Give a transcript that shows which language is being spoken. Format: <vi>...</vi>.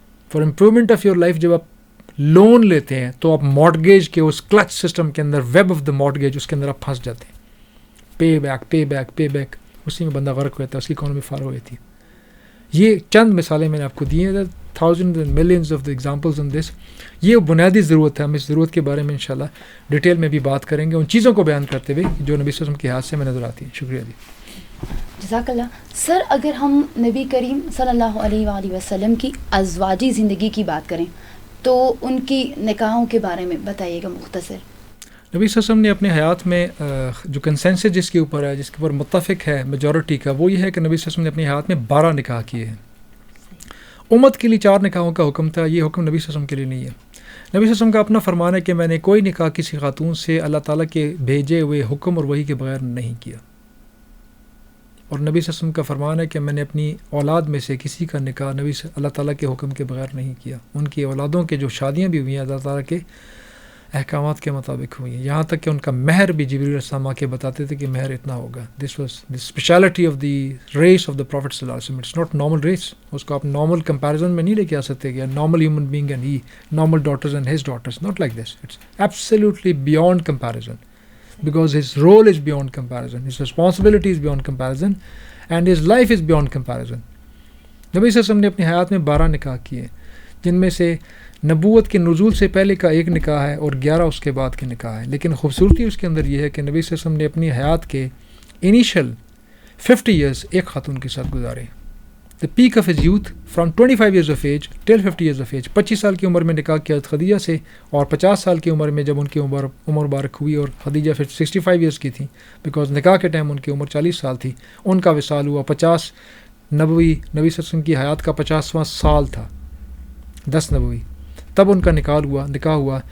<en>for improvement of your life</en> <ur>جب آپ loan لیتے ہیں تو آپ مارٹگیج کے اس کلچ سسٹم کے اندر،</ur> <en>web of the mortgage,</en> <ur>اس کے اندر آپ پھنس جاتے ہیں. Pay back pay back pay back, اسی میں بندہ غرق ہوتا ہے، اس کی اکانومی فارغ ہو جاتی ہے. یہ چند مثالیں میں نے آپ کو دی ہیں.</ur> <en>Thousand and millions of the examples on this.</en> <ur>یہ بنیادی ضرورت ہے. ہم اس ضرورت کے بارے میں انشاءاللہ ڈیٹیل میں بھی بات کریں گے، ان چیزوں کو بیان کرتے ہوئے جو نبی صلی اللہ علیہ وسلم کے ہاتھ سے میں نظر آتی ہیں. شکریہ جی. جزاک اللہ. سر اگر ہم نبی کریم صلی اللہ علیہ وآلہ وسلم کی ازواجی زندگی کی بات کریں تو ان کی نکاحوں کے بارے میں بتائیے گا مختصر. نبی صلی اللہ علیہ وسلم نے اپنے حیات میں جو کنسنسس جس کے اوپر ہے، جس کے اوپر متفق ہے میجورٹی کا، وہ یہ ہے کہ نبی صلی اللہ علیہ وسلم نے اپنے حیات میں 12 نکاح کیے ہیں. امت کے لیے 4 نکاحوں کا حکم تھا. یہ حکم نبی صلی اللہ علیہ وسلم کے لیے نہیں ہے. نبی صلی اللہ علیہ وسلم کا اپنا فرمان ہے کہ میں نے کوئی نکاح کسی خاتون سے اللہ تعالیٰ کے بھیجے ہوئے حکم اور وحی کے بغیر نہیں کیا. اور نبی صلی اللہ علیہ وسلم کا فرمان ہے کہ میں نے اپنی اولاد میں سے کسی کا نکاح نبی سے اللہ تعالیٰ کے حکم کے بغیر نہیں کیا. ان کی اولادوں کے جو شادیاں بھی ہوئی ہیں اللہ تعالیٰ کے احکامات کے مطابق ہوئی ہیں. یہاں تک کہ ان کا مہر بھی جبریل علیہ السلام آ کے بتاتے تھے کہ مہر اتنا ہوگا.</ur> <en>This was the speciality of the race of the prophet صلی اللہ علیہ وسلم. It's not normal race.</en> <ur>اس کو آپ نارمل کمپیریزن میں نہیں لے کے آ سکتے کہ</ur> <en>Normal human being and he normal daughters and his daughters. Not like this.</en> <ur>It's absolutely beyond comparison</ur> <en>because his role is beyond comparison, his responsibility is beyond comparison, and his life is beyond comparison.</en> <ur>نبی صلی اللہ علیہ وسلم نے اپنی حیات میں 12 نکاح کیے، جن میں سے نبوت کے نزول سے پہلے کا 1 نکاح ہے اور 11 اس کے بعد کے نکاح ہے. لیکن خوبصورتی اس کے اندر یہ ہے کہ نبی صلی اللہ علیہ وسلم نے اپنی حیات کے انیشل 50 ایئرس ایک خاتون کے ساتھ گزارے.</ur> <en>the peak of his youth from 25 years of age till 50 years of age.</en> <ur>25 سال کی عمر میں نکاح کیا خدیجہ سے، اور 50 سال کی عمر میں جب ان کی عمر مبارک ہوئی اور خدیجہ پھر 65 ایئرس کی تھی، بیکاز نکاح کے ٹائم ان کی عمر 40 سال تھی. ان کا وصال ہوا 50 نبی صلی اللہ علیہ وسلم کی حیات کا 50واں سال تھا، 10 نبوی، تب ان کا نکاح ہوا.</ur>